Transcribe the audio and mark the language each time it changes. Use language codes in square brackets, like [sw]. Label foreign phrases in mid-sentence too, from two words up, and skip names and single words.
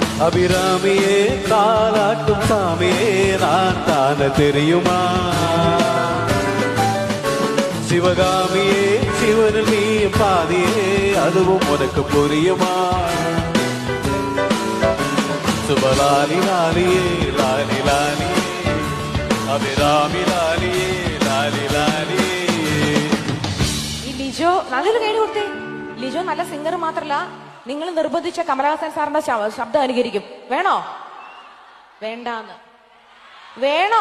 [ta] அபிராமியே தாலாட்டும் சாமியே நான் தான தெரியுமா சிவகாமியே சிவனில் நீ பாதியே அதுவும் உனக்கு புரியுமா சுபலாலி லாலியே லாலி லாலியே അഭിരാമി ലാലിയേ ലാലി ലാലിയേ. [ml] ഈ ലിജോ നല്ലൊരു കൈ കൊടുത്തേ. ലിജോ നല്ല സിംഗർ മാത്രല്ല, നിങ്ങൾ നിർബന്ധിച്ച കമലഹാസൻ സാറിന്റെ ശബ്ദം അനുകരിക്കും. വേണോ? വേണ്ടാന്ന്. വേണോ?